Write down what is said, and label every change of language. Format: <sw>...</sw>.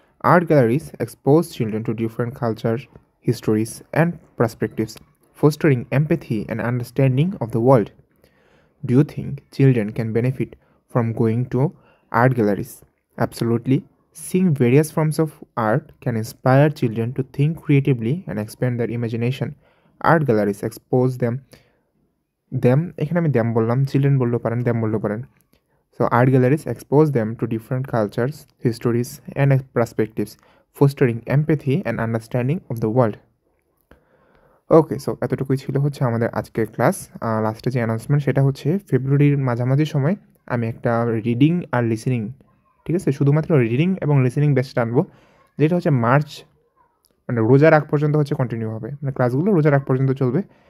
<en>Art galleries expose children to different cultures, histories, and perspectives, fostering empathy and understanding of the world. Do you think children can benefit from going to art galleries? Absolutely. Seeing various forms of art can inspire children to think creatively and expand their imagination. Art galleries expose them</en> <bn>এখানে আমি them বললাম, children বললেও পারেন, them বললেও পারেন।</bn> <en>So art galleries expose them to different cultures, histories, and perspectives, fostering empathy and understanding of the world.</en> <bn>Okay, so এতটুকুই ছিল হচ্ছে আমাদের আজকের ক্লাস। লাস্টে যে অ্যানাউন্সমেন্ট সেটা হচ্ছে ফেব্রুয়ারির মাঝামাঝি সময় আমি একটা রিডিং আর লিসেনিং, ঠিক আছে, শুধুমাত্র রিডিং এবং লিসেনিং বেসটা আনবো, যেটা হচ্ছে মার্চ মানে রোজার আগ পর্যন্ত হচ্ছে কন্টিনিউ হবে, মানে ক্লাসগুলো রোজার আগ পর্যন্ত চলবে।</bn>